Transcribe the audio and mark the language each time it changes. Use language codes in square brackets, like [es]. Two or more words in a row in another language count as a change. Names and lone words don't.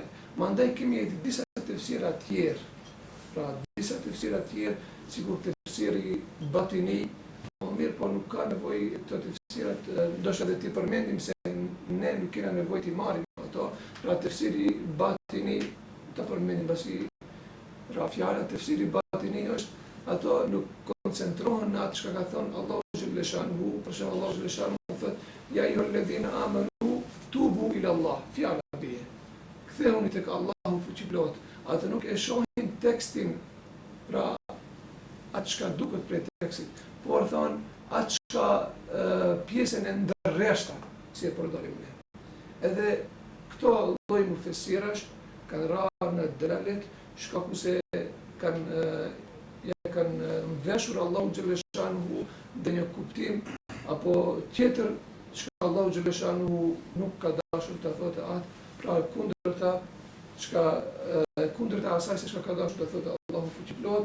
[sq] Mandaj kemi edhe disa tefsira tjerë. Pra disa tefsira tjerë, sikur tefsiri Batini, mirë, po nuk ka nevojë këto tefsirat, ndoshta edhe ti përmendim se ne nuk kena nevojë të marrim ato. Pra tefsiri Batini, ta përmendim pasi pra fjala tefsiri Batini është ato nuk koncentrohen në atë që ka thënë [ar] الله جل شأنه, [sq] për shembull [ar] الله جل شأنه [sq] thotë [ar] يا أيها الذين آمنوا توبوا إلى الله, [sq] fjala bie. Kthehuni tek Allahu fuqiplot. Atë nuk e shohin tekstin, pra atë çka duket prej tekstit, por thonë atë çka pjesën e ndërreshta, si e përdorim ne. Edhe këto lloj mufesirash kanë rarë në delalet, shkaku se kanë veshur [ar] الله جل شأنه [sq] dhe një kuptim apo tjetër që [ar] الله جل شأنه [sq] nuk ka dashur të thotë atë, pra kundërta asaj se çka ka dashur të thotë Allahu fuqiplot.